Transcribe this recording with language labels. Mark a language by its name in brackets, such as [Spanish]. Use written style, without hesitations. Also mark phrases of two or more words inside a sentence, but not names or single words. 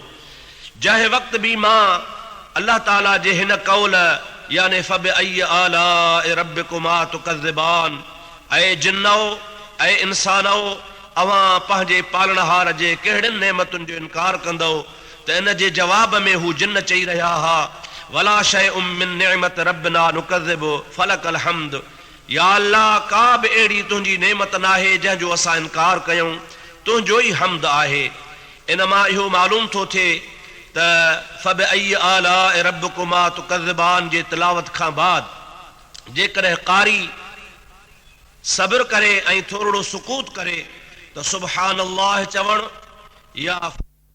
[Sindhi] जंहिं वक़्त बि मां अल्लाह ताला जे हिन कौल यानी [Arabic] فبأي آلاء ربكما تكذبان, [Sindhi] ऐं जिन्नो ऐं इंसानो, अवां पंहिंजे पालनहार जे कहिड़ियुनि नेमतुनि जो इनकार कंदो त इन जे जवाब में हू जिन्न चई रहिया हा, [Arabic] ولا شيء من نعمة ربنا نكذب فلك الحمد. يا الله, [Sindhi] का बि अहिड़ी तुंहिंजी नेमत नाहे जंहिंजो असां इनकार कयूं, तुंहिंजो ई हम्द आहे। इन मां इहो मालूम थो थिए त [Arabic] فبأي آلاء ربكما تكذبان [Sindhi] जे तिलावत खां बाद जेकॾहिं कारी सब्र करे ऐं थोरो सुकूत करे त सुब्हानल्लाह चवण या